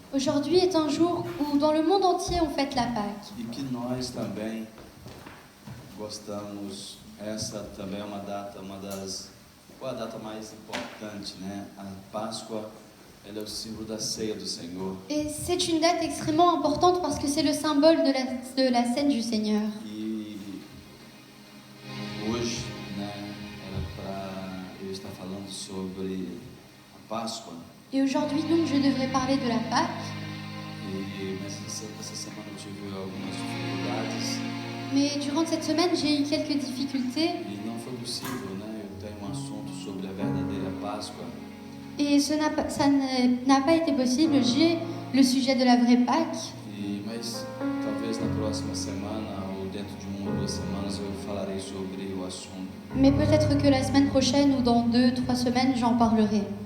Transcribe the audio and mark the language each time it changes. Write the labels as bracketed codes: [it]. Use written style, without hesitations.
[fr] Aujourd'hui est un jour où dans le monde entier on fête la Pâque. [pt] e que nós também gostamos. Essa também é uma data, qual a data mais importante, né? A Páscoa, ela é o símbolo da ceia do Senhor. [fr] Et c'est une date extrêmement importante parce que c'est le symbole de la scène du Seigneur. [pt] E hoje, né, era para eu estar falando sobre a Páscoa. [fr] Et aujourd'hui donc je devrais parler de la Pâque. [pt] Mas essa semana eu tive algumas dificuldades [fr] Mais durant cette semaine j'ai eu quelques difficultés [pt] e não foi possível, né? Eu tenho um assunto sobre a verdadeira Páscoa. [fr] et ça n'a pas été possible. J'ai le sujet de la vraie Pâque. [pt] Mas talvez na próxima semana ou dentro de 1 ou 2 semanas eu falarei sobre o assunto. [fr] Mais peut-être que la semaine prochaine ou dans 2-3 semaines j'en parlerai.